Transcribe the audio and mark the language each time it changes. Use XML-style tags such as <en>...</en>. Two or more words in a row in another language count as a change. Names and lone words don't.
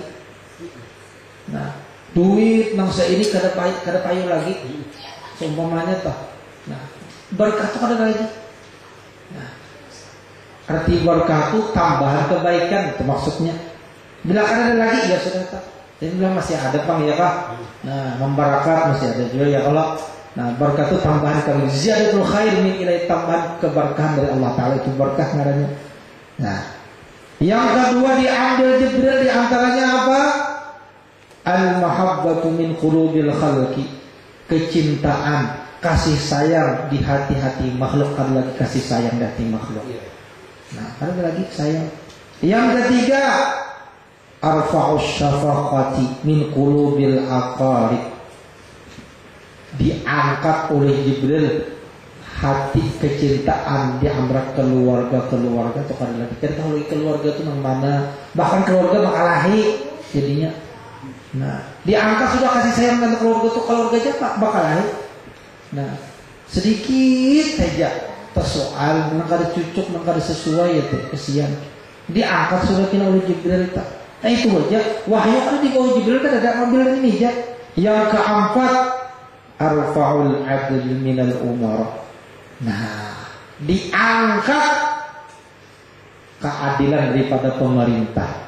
<bjn>Nah, duit nang ini kada payu lagi. Seumpamanya toh. Nah, berkah itu kada lagi. Nah, arti berkah itu tambahan kebaikan itu maksudnya. Bila kada ada lagi ya sudah tak. Jadi bilang masih ada Bang ya Kak. Nah, membarakat masih ada juga ya kalau. Nah, berkah itu tambahan kebaikan.</bjn> <ar>Ziyadatul khair min ilai,</ar> <bjn>tambahan keberkahan dari Allah Taala, itu berkah ngarannya. Nah, yang kedua diambil Jibril di antaranya apa?</bjn> <ar>Al-mahabbatu min qulubil khalqi.</ar> <bjn>Kecintaan, kasih sayang di hati-hati makhluk, ada lagi kasih sayang di hati makhluk. Nah, ada lagi sayang. Yang ketiga,</bjn> <ar>arfa'us syafaqati min qulubil aqarib.</ar> <bjn>Diangkat oleh Jibril hati kecintaan di antara keluarga itu kada lagi. Kita tahu keluarga itu mana, bahkan keluarga bakal lahir jadinya. Nah, diangkat sudah kasih sayang dengan keluarga itu, keluarga aja bakal lahir. Nah, sedikit saja tersoal, nang kada cucuk, nang kada sesuai itu kesian. Diangkat sudah kena oleh Jibril tak. Nah, itu aja. Wahyu kan di bawah Jibril kan ada ngambil ini aja. Yang keempat,</bjn> <ar>arfa'ul adl minal umar.</ar> <bjn>Nah, diangkat keadilan daripada pemerintah.</bjn>